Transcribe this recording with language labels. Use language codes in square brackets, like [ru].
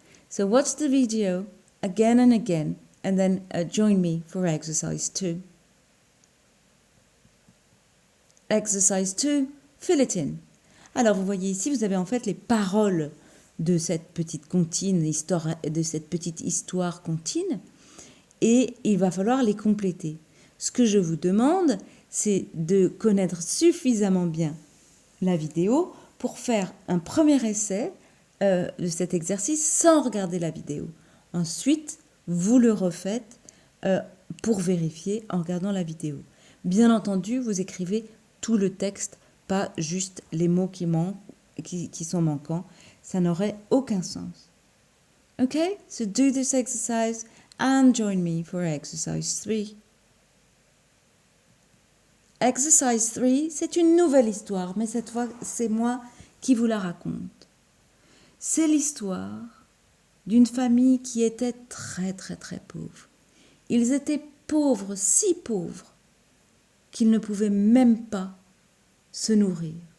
[en] So watch the video again and again, and then join me for exercise 2. Exercise 2, fill it in. [fr] Alors vous voyez ici, vous avez en fait les paroles de cette petite comptine, de cette petite histoire comptine, et il va falloir les compléter. Ce que je vous demande, c'est de connaître suffisamment bien la vidéo pour faire un premier essai de cet exercice sans regarder la vidéo. Ensuite, vous le refaites pour vérifier en regardant la vidéo. Bien entendu, vous écrivez tout le texte, pas juste les mots qui sont manquants. Ça n'aurait aucun sens. [en] Okay, so do this exercise and join me for exercise 3. Exercise 3, [fr] c'est une nouvelle histoire, mais cette fois, c'est moi qui vous la raconte. C'est l'histoire d'une famille qui était très très très pauvre. Ils étaient pauvres, si pauvres, qu'ils ne pouvaient même pas se nourrir.